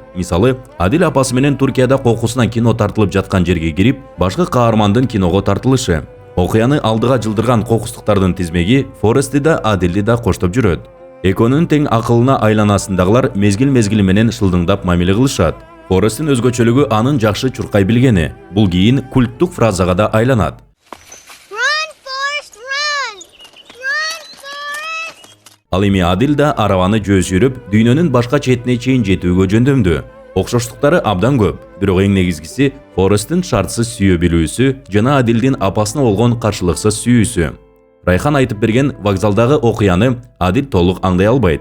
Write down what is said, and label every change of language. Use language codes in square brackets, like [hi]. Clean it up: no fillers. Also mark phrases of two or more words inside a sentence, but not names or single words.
[ky] Мисалы, Адил апасы менен Туркияда кокусунан кино тартылып жаткан жерге кирип, башкы каармандын киного тартылышы. Окуяны алдыга жылдырган кокустуктардын тизмеги Форестти да Адилди да коштоп жүрөт. Экөөнүн тең акылына айланасындагылар мезгил-мезгили менен шылдыңдап мамиле кылышат. Форесттин өзгөчөлүгү анын жакшы чуркай билгени. Бул кийин культтук фразага да айланат. [en] Run, Forrest, run! Run, Forrest! [ky] Ал эми Адил да арабаны жөө сүйрөп, дүйнөнүн башка четине чейин жетүүгө жөндөмдү. Окшоштуктары абдан көп, бирок эң негизгиси Форесттин шартсыз сүйө билүүсү жана Адилдин апасына болгон каршылыксыз сүйүүсү. Райхан айтып берген вокзалдагы окуяны Адил толук аңдай албайт.